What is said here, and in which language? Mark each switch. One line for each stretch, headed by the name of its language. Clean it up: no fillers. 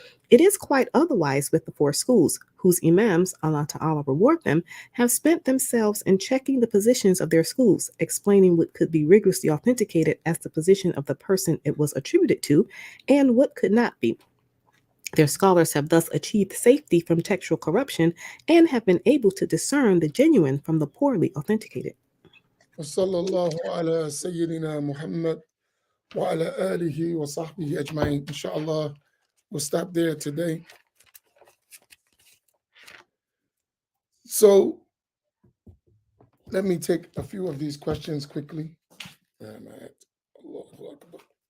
English: It is quite otherwise with the four schools, whose imams, Allah Ta'ala reward them, have spent themselves in checking the positions of their schools, explaining what could be rigorously authenticated as the position of the person it was attributed to, and what could not be. Their scholars have thus achieved safety from textual corruption and have been able to discern the genuine from the poorly authenticated.
Arabic: وصلى الله على سيدنا محمد وعلى آله وصحبه أجمعين.
English: Inshallah, we'll stop there today. So let me take a few of these questions quickly.
Arabic: Allahu Akbar.